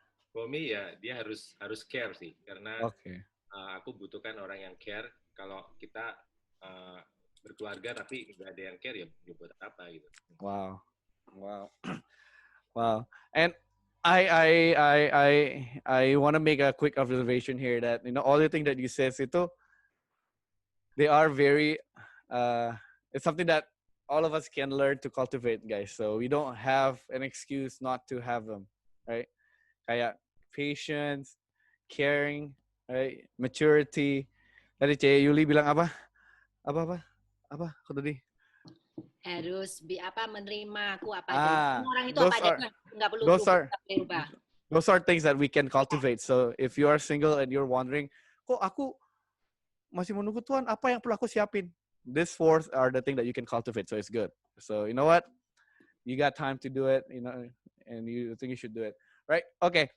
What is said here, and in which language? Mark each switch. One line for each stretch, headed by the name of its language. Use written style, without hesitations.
English: For me
Indonesian: ya dia harus care sih, karena aku butuhkan orang yang care. Kalau kita berkeluarga tapi nggak ada yang care ya buat apa gitu.
English: Wow. And I want to make a quick observation here that all the things that you said itu they are very it's something that all of us can learn to cultivate, guys. So we don't have an excuse not to have them, right? Kayak patience, caring, right?
Indonesian: Maturity. Tadi Yuli bilang apa? Apa? Aku tadi harus menerima aku apa adanya. Orang itu apa adanya, nggak perlu berubah.
English: Those are things that we can cultivate. So if you are single and you're wondering,
Indonesian: kok aku masih menunggu Tuhan, apa yang perlu aku siapin?
English: These four are the things that you can cultivate. So it's good. So you know what? You got time to do it, and you think you should do it. Right? Okay.